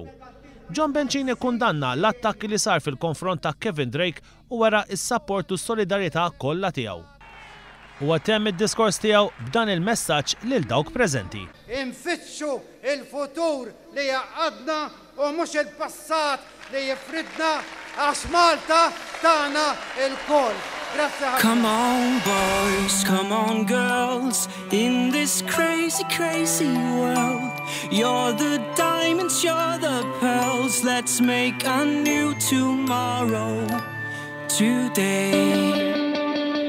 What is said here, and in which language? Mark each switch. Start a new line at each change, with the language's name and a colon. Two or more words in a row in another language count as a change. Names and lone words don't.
Maltese: John Bencini kundanna l-attakki li sar fil-konfront ta' Kevin Drake u wara s-sapport u s-solidarjetà kollha tiegħu. U għatem id-diskors tiegħu b'dan il-messaġġ lil dawk preżenti. Infittxu il-futur li jaqadna u mhux il-passat li jifridna għax Malta tagħna il-koll.
English: Come on boys, come on girls, in this crazy, crazy world. You're the diamonds, you're the pearls, let's make a new tomorrow today.